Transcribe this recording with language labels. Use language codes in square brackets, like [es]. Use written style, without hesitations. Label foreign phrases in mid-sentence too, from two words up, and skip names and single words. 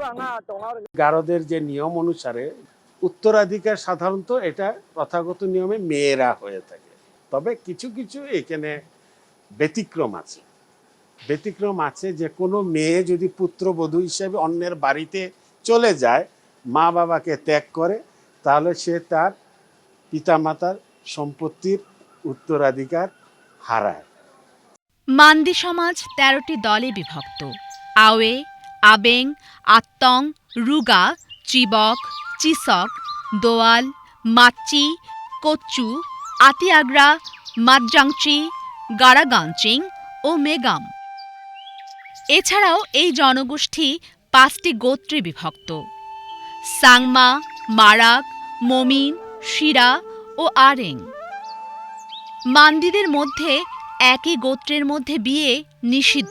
[bn] গারোদের যে নিয়ম অনুসারে উত্তরাধিকার সাধারণত এটা প্রথাগত নিয়মে মেয়েরা হয়ে থাকে, তবে কিছু কিছু এখানে ব্যতিক্রম আছে। যে কোনো মেয়ে যদি পুত্রবধূ হিসেবে অন্যের বাড়িতে চলে যায়, মা বাবাকে ত্যাগ করে, তাহলে সে তার পিতামাতার সম্পত্তির উত্তরাধিকার হারায়। মান্দি সমাজ ১৩টি দলে বিভক্ত। আওয়ে, আবেং, আত্তং, রুগা, চিবক, চিসক, দোয়াল, মাচ্চি, কোচ্চু, আতিয়াগ্রা, মাজ্জাংচি, গারাগাঞ্চিং ও মেগাম। এছাড়াও এই জনগোষ্ঠী ৫টি গোত্রে বিভক্ত: সাংমা, মারাক, মমিন, শিরা ও আরেং। মান্দিদের মধ্যে একই গোত্রের মধ্যে বিয়ে নিষিদ্ধ।